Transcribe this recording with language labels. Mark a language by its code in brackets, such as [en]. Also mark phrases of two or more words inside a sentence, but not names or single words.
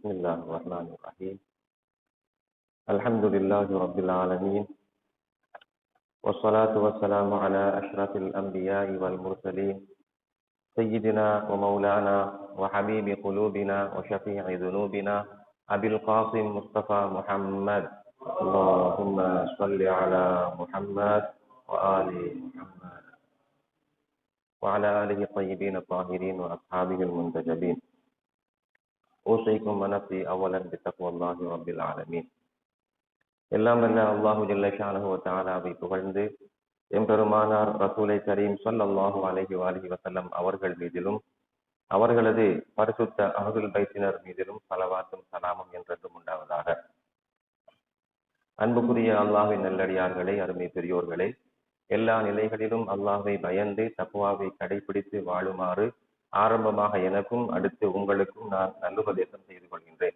[ar] الله الرحمن الرحيم الحمد لله رب العالمين والصلاة والسلام على أشرف الأنبياء والمرسلين سيدنا ومولانا وحبيب قلوبنا وشفيع ذنوبنا أبي القاسم مصطفى محمد اللهم صل على محمد وآل محمد وعلى آله الطيبين الطاهرين وأصحابه المنتجبين أوصيكم ونفسي أولا بتقوى الله رب العالمين. [ta] எல்லாம் வல்ல அல்லாஹு [ar] جل شأنه وتعالى [ta] புகழ்ந்து எம்பெருமானார் ரசூலை கரீம் [ar] صلى الله عليه وسلم [ta] அவர்கள் மீதிலும் அவர்களது பரிசுத்த [ar] أهل البيت [ta] மீதிலும் ஸலவாத்தும் ஸலாமும் என்றென்றும் உண்டாவதாக. அன்புக்குரிய அல்லாஹ்வின் நல்லடியார்களே, அருமை பெரியோர்களே, எல்லா நிலைகளிலும் அல்லாஹ்வை பயந்து தக்வாவை கடைபிடித்து வாழுமாறு ஆரம்பமாக எனக்கும் அடுத்து உங்களுக்கும் நான் நல்லுபதேசம் செய்து கொள்கின்றேன்.